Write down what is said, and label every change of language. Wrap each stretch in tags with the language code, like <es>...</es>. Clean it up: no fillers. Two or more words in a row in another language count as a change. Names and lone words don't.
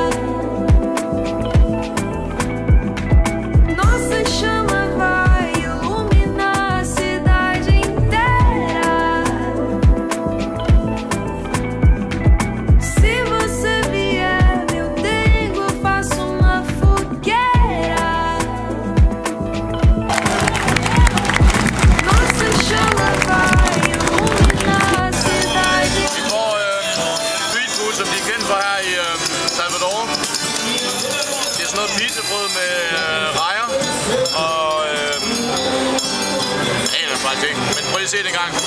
<pt>Nossa chama vai iluminar a cidade inteira. Se você vier, eu tenho, faço uma fogueira.</pt> <da>Som de er kendt for her i Salvador. Det er sådan noget pizzabrød med rejer og aner faktisk ikke, men prøv lige at se det en gang.</da>